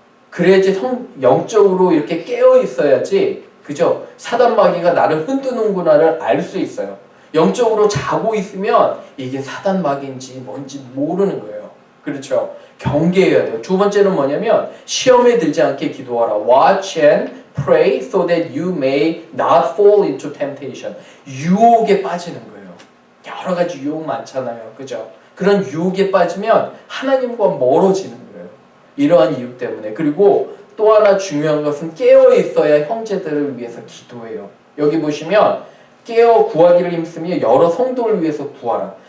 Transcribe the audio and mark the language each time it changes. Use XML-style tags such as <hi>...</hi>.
<ko>그래야지 영적으로 이렇게 깨어 있어야지, 그죠? 사단 마귀가 나를 흔드는구나를 알 수 있어요. 영적으로 자고 있으면 이게 사단 마귀인지 뭔지 모르는 거예요. 그렇죠? 경계해야 돼요. 두 번째는 뭐냐면 시험에 들지 않게 기도하라.</ko> <en>Watch and pray so that you may not fall into temptation.</en> <ko>유혹에 빠지는 거예요. 여러 가지 유혹 많잖아요. 그죠? 그런 유혹에 빠지면 하나님과 멀어지는 거예요. 이러한 이유 때문에. 그리고 또 하나 중요한 것은 깨어 있어야 형제들을 위해서 기도해요. 여기 보시면 깨어 구하기를 힘쓰며 여러 성도를 위해서 구하라.</ko>